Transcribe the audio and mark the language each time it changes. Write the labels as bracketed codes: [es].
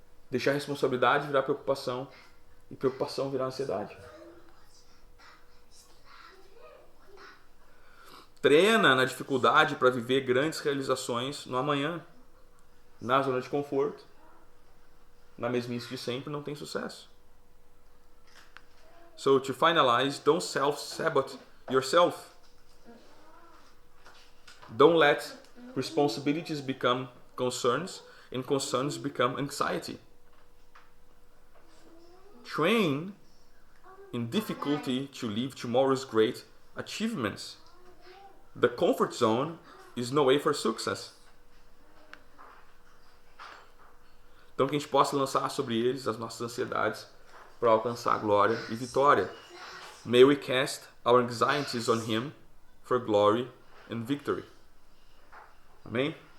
[pt] Deixar a responsabilidade virar preocupação e preocupação virar ansiedade. Treina na dificuldade para viver grandes realizações no amanhã. Na zona de conforto, na mesmice de sempre, não tem sucesso. [en] So, to finalize, don't self-sabotage yourself. Don't let responsibilities become concerns and concerns become anxiety. Train in difficulty to live tomorrow's great achievements. The comfort zone is no way for success. [pt] Então que a gente possa lançar sobre eles as nossas ansiedades para alcançar glória e vitória. [en] May we cast our anxieties on him for glory and victory. Amém?